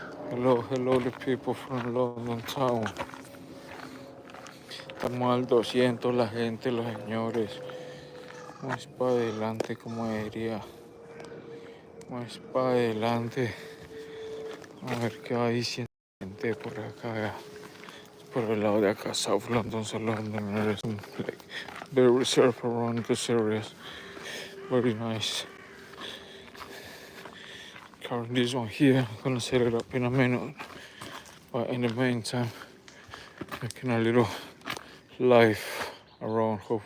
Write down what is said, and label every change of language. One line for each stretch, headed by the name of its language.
English: Hello, the people from London town.
Spanish: Estamos al 200 la gente, los señores. Más para adelante, como diría. Más para adelante. A ver qué va diciendo gente por acá. Por el lado de acá,
English: South London, there's some like very reserved around this areas. Very nice. Carrying this one here, I'm gonna set it up in a minute. But in the meantime, making a little life around.